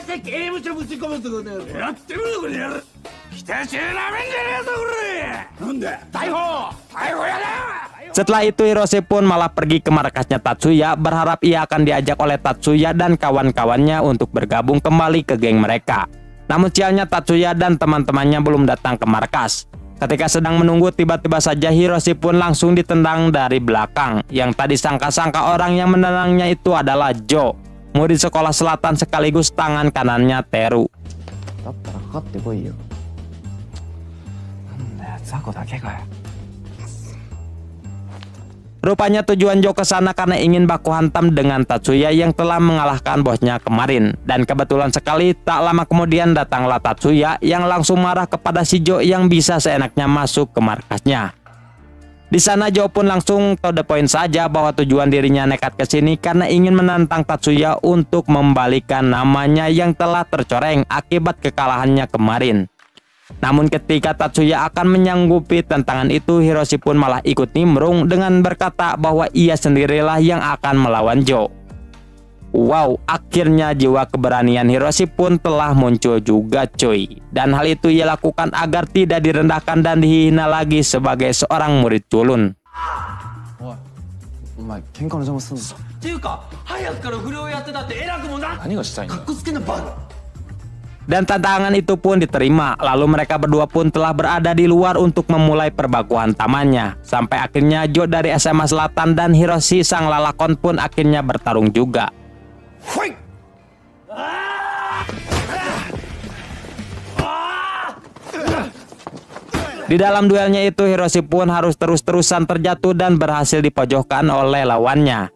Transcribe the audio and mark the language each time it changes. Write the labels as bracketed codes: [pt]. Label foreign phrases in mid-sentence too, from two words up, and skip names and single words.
[id] Setelah itu Hiroshi pun malah pergi ke markasnya Tatsuya, berharap ia akan diajak oleh Tatsuya dan kawan-kawannya untuk bergabung kembali ke geng mereka. Namun sialnya Tatsuya dan teman-temannya belum datang ke markas. Ketika sedang menunggu, tiba-tiba saja Hiroshi pun langsung ditendang dari belakang. Yang tadi sangka-sangka orang yang menendangnya itu adalah Jo, murid sekolah selatan sekaligus tangan kanannya Teru. [ja] だったらかかってこいよ。なんだよ、雑魚だけかよ。 [id] Rupanya tujuan Jo ke sana karena ingin baku hantam dengan Tatsuya yang telah mengalahkan bosnya kemarin. Dan kebetulan sekali tak lama kemudian datanglah Tatsuya yang langsung marah kepada si Jo yang bisa seenaknya masuk ke markasnya. Di sana Jo pun langsung [en] to the point [id] saja bahwa tujuan dirinya nekat ke sini karena ingin menantang Tatsuya untuk membalikan namanya yang telah tercoreng akibat kekalahannya kemarin. Namun ketika Tatsuya akan menyanggupi tantangan itu, Hiroshi pun malah ikut nimbrung dengan berkata bahwa ia sendirilah yang akan melawan Jo. Wow, akhirnya jiwa keberanian Hiroshi pun telah muncul juga cuy. Dan hal itu ia lakukan agar tidak direndahkan dan dihina lagi sebagai seorang murid culun. [ja] おい、お前喧嘩の邪魔すんぞ。っていうか早くから不良やってたって偉くもな何がしたいんだ。かっこつけなバカ [id] Dan tantangan itu pun diterima. Lalu mereka berdua pun telah berada di luar untuk memulai perbakuan tamannya. Sampai akhirnya Jo dari SMA Selatan dan Hiroshi sang lalakon pun akhirnya bertarung juga. Di dalam duelnya itu Hiroshi pun harus terus-terusan terjatuh dan berhasil dipojokkan oleh lawannya.